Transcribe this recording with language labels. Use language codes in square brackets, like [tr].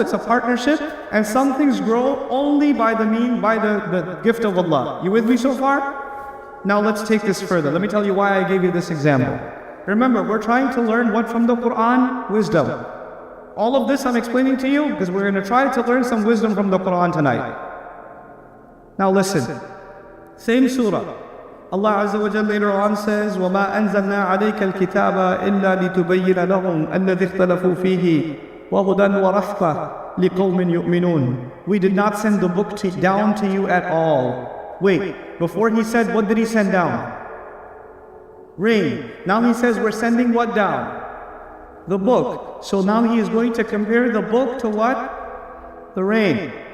[en] It's a partnership, and some things grow only by the gift of Allah. You with me so far? Now let's take this further. Let me tell you why I gave you this example. Remember, we're trying to learn what from the Quran? Wisdom. All of this I'm explaining to you because we're going to try to learn some wisdom from the Quran tonight. Now listen. Same surah. [ar] Allah Azza wa Jalla [en] later on says, [ar] وَمَا أَنزَلْنَا عَلَيْكَ الْكِتَابَ إِلَّا لِتُبَيِّنَ لَهُمْ الَّذِي اخْتَلَفُوا فِيهِ وَهُدًى وَرَحْمَةً لِقَوْمٍ يُؤْمِنُونَ. [en] We did not send the book down to you at all. Wait, before he said, what did he send down? Rain. Now he says, we're sending what down? The book. So now he is going to compare the book to what? The rain.